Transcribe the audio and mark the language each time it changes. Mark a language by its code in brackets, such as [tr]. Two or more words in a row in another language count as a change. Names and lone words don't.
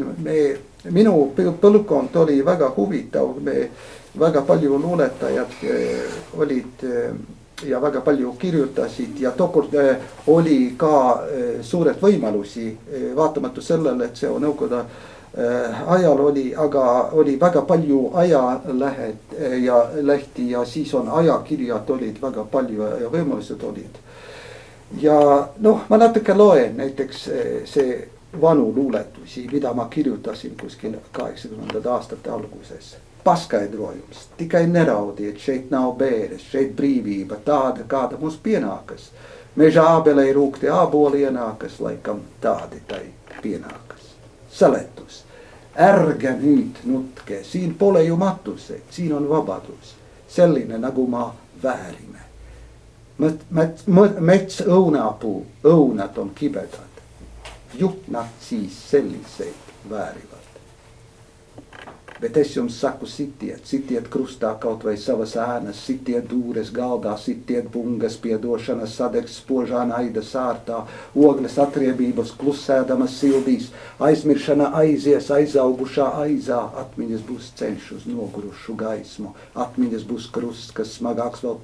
[et] Minu põlvkond oli väga huvitav, väga palju luuletajad olid ja väga palju kirjutasid ja tookord oli ka suured võimalusi, vaatamata sellele, et see on nõukogude ajal oli, aga oli väga palju ajalehed ja lehti ja siis on ajakirjad olid väga palju ja võimalused olid. Ja ma natuke loen näiteks see vanu luuletusi, mida ma kirjutasin kuskil 80. aastate alguses. [lv] Paskaidrojums, tikai neraudi, et šeit nav bēres, šeit brīvība tāda, kāda mums pienākas. Meža ābelei rūkti āboli ienākas, laikam tādi tai pienākas. [et] Seletus. Ärge nüüd nutke, siin pole ju matuseid, siin on vabadus. selline nagu ma väärime. Mets õunapuu, õunad on kibedad. Juht nad siis selliseid väärivad. [lv] Bet es jums saku sitiet krustā kaut vai savas ēnas, sitiet dūres galdā, sitiet bungas piedošanas sadegs spožā naida sārtā, ogles atriebības klusēdamas sildīs, aizmiršana aizies aizaugušā aizā, atmiņas būs ceļš uz nogurušu gaismu, atmiņas būs krusts, kas smagāks vēl